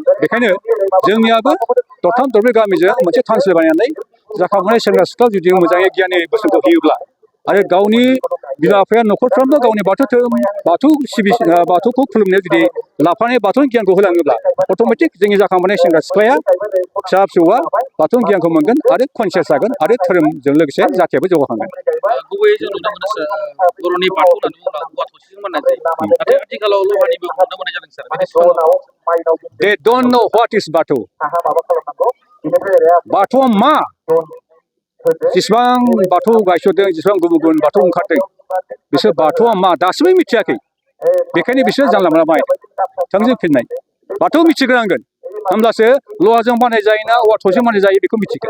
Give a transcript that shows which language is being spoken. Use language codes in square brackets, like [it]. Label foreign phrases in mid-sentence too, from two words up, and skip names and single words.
[brx] बेखायनो जोंनियाबो दरथाम दरब्रै गामिजों मोनसे थानसालि बानायनानै जाखांबोनाय सेंग्रा सिख्ला जुदि मोजाङै गियाननि बोसोनखौ होयोब्ला आरो गावनि बिमा बिफाया न'खरफ्रामबो गावनि बाथौखौ खुलुमनायाव जुदि लाफानाय बाथौनि गियानखौ होलाङोब्ला अट'मेटिक जोंनि जाखांबोनाय सेंग्रा सिख्लाया, फिसा फिसौआ बाथौनि गियानखौ मोनगोन आरो कनसियास जागोन आरो धोरोमजों लोगोसे जातियाबो जौगाखांगोन। गुबैयै जों नुनो मोनो सार बर'नि बाथौ होननानै बुङोब्ला औवा थसेजों बानायनाय जायो, नाथाय आथिखालाव लहानिबो नुनो मोननाय जादों सार। [en] They don't know what is बाथौ। [brx] बाथौआ मा? जेसेबां बाथौ गायसनदों, जेसेबां गुबुन गुबुन बाथौ ओंखारदों, बिसोर बाथौआ मा दासिमबो मिथियाखै। बेखायनो बिसोर जानला मोनला बानायदों। थोंजों फिननाय बाथौ मिथिग्रोनांगोन, होमब्लासो लहाजों बानाय जायोना औवा थसेजों बानाय जायो बेखौ मिथिगोन।